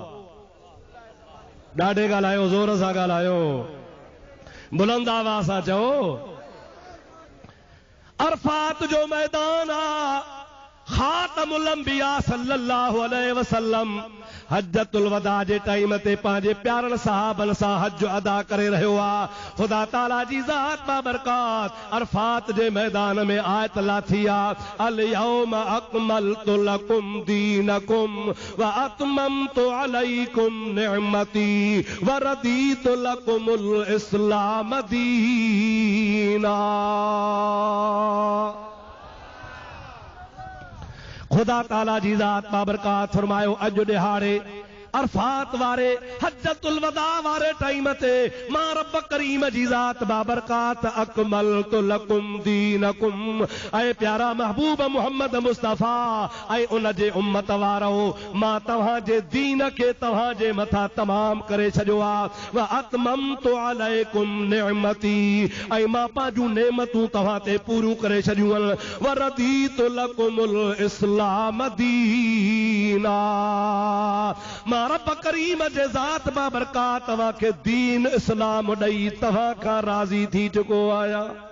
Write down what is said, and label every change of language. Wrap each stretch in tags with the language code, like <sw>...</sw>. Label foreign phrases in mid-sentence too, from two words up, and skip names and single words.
<sd>आहे ॾाढे ॻाल्हायो ज़ोर सां ॻाल्हायो बुलंद आवाज़ सां चओ अरफात जो मैदान आहे खातमुल अंबिया</sd> <ar>صلى الله عليه وسلم</ar> <sd>हज्जतुल वदा जे टाइम ते पंहिंजे प्यारनि सहाबनि सां हज अदा करे रहियो आहे ख़ुदा ताला जी ज़ात बाबरकात अरफात जे मैदान में आयत लाथी आहे</sd> <ar>اليوم أكملت لكم دينكم وأتممت عليكم نعمتي ورضيت لكم الإسلام دينا</ar> <sd>खुदा ताला जी ज़ात बाबरकात फरमायो अॼु ॾिहाड़े अरफात वारे हज्जतुल वदा वारे टाइम ते मां रब करीम जी ज़ात बाबरकात</sd> <ar>أكملت لكم دينكم</ar> <sd>ऐ प्यारा महबूब मोहम्मद मुस्तफ़ा ऐ उन जे उम्मत वारो मां तव्हां जे दीन के तव्हां जे मथा तमाम करे छॾियो आहे</sd> <ar>وأتممت عليكم نعمتي</ar> <sd>ऐं मां पंहिंजूं नेमतूं तव्हां ते पूरियूं करे छॾियूं आहिनि</sd> <ar>ورضيت لكم الإسلام دينا</ar> <sd>मां रब करीम जे ज़ात बाबरकात तव्हां खे दीन इस्लाम ॾेई तव्हां खां राज़ी थी चुको आहियां।</sd>